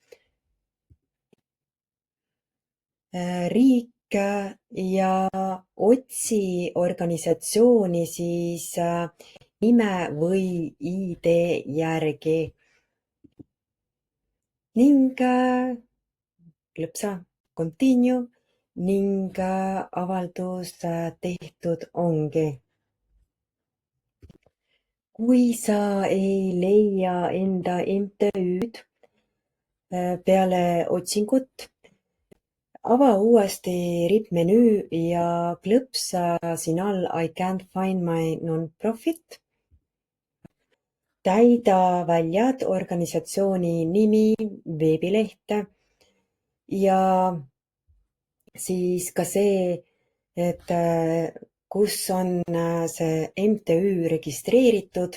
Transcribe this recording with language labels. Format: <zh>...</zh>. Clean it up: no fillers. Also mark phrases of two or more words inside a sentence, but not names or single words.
<et>Riik ja otsi organisatsiooni siis nime või ID järgi ning klõpsa continue ning avaldus tehtud ongi. Kui sa ei leia enda MTÜ-d peale otsingut, ava uuesti rippmenüü ja klõpsa siin all</et> <en>I can't find my non-profit.</en> <et>Täida väljad organisatsiooni nimi, veebileht ja siis ka see, et kus on see MTÜ registreeritud.</et>